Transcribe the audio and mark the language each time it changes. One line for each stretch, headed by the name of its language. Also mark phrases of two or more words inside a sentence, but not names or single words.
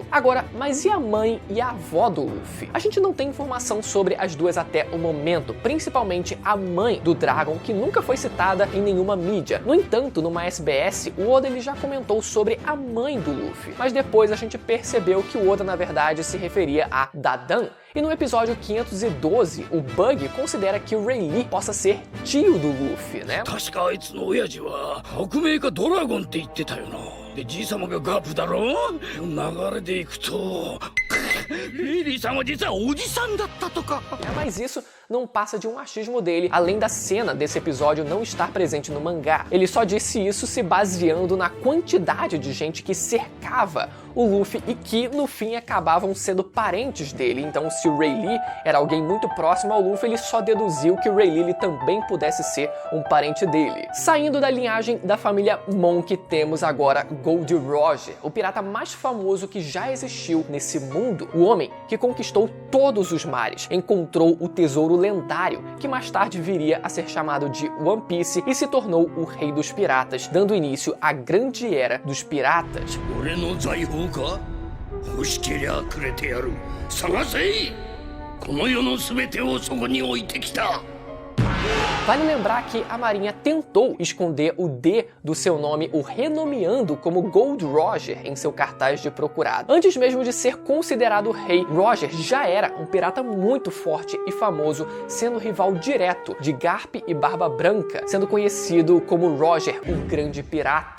Portuguese: Agora, mas e a mãe e a avó do Luffy? A gente não tem informação sobre as duas até o momento, principalmente a mãe do Dragon, que nunca foi citada em nenhuma mídia. No entanto, numa SBS, o Oda ele já comentou sobre a mãe do Luffy, mas depois a gente percebeu que o Oda na verdade se referia a Dadan, E no episódio 512, o Bug considera que o Rayleigh possa ser tio do Luffy, né?
Japanese: 確かあいつの親父は革命家ドラゴンって言ってたよな。でじい様がガープだろ。流れでいくとリリーさんは実はおじさんだったとか。
Portuguese: Mas isso não passa de um achismo dele, além da cena desse episódio não estar presente no mangá. Ele só disse isso se baseando na quantidade de gente que cercava o Luffy e que, no fim, acabavam sendo parentes dele. Então, se o Rayleigh era alguém muito próximo ao Luffy, ele só deduziu que o Rayleigh também pudesse ser um parente dele. Saindo da linhagem da família Monk, temos agora Gold Roger, o pirata mais famoso que já existiu nesse mundo. O homem que conquistou todos os mares, encontrou o tesouro lendário, que mais tarde viria a ser chamado de One Piece e se tornou o rei dos piratas, dando início à grande era dos piratas.
Japanese: 俺の財宝か。欲しけりゃくれてやる。探せ。この世の全てをそこに置いてきた。
Portuguese: Vale lembrar que a Marinha tentou esconder o D do seu nome, o renomeando como Gold Roger em seu cartaz de procurado. Antes mesmo de ser considerado rei, Roger já era um pirata muito forte e famoso, sendo rival direto de Garp e Barba Branca, sendo conhecido como Roger, o Grande Pirata.